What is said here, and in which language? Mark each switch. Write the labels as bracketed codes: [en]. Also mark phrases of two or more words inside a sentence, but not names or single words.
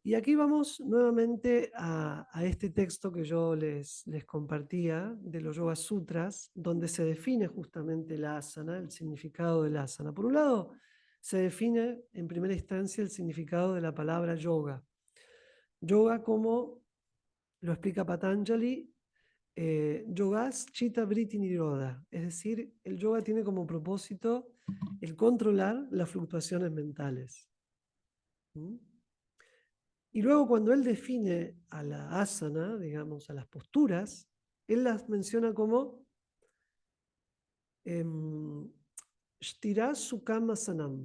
[es] Y aquí vamos nuevamente a este texto que yo les compartía de los Yoga Sutras, donde se define justamente la asana, el significado del asana. Por un lado, se define en primera instancia el significado de la palabra yoga. Yoga, como lo explica Patanjali, [sa] yogas chitta vritti nirodha, [es] es decir, el yoga tiene como propósito el controlar las fluctuaciones mentales. ¿Mm? Y luego cuando él define a la asana, digamos, a las posturas, él las menciona como [sa] Sthira Sukham Asanam.